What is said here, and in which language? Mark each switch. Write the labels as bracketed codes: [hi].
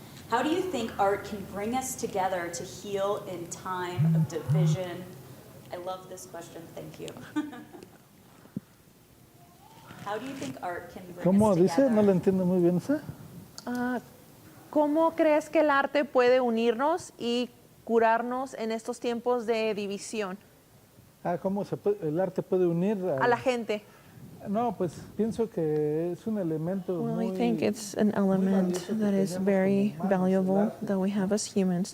[en] How do you think art can bring us together to heal in time of division? I love this question. Thank you. How do you think art can bring [es] ¿Cómo [en] us [es] dice? [en] together? [es] No lo entiendo muy bien esa. ¿Cómo crees que el arte puede unirnos y curarnos en estos tiempos de división ¿Cómo el arte puede unir a la gente? No, pues pienso que es un elemento [en] Well, [es] muy, [en] I think it's an element that is very valuable that we have as humans.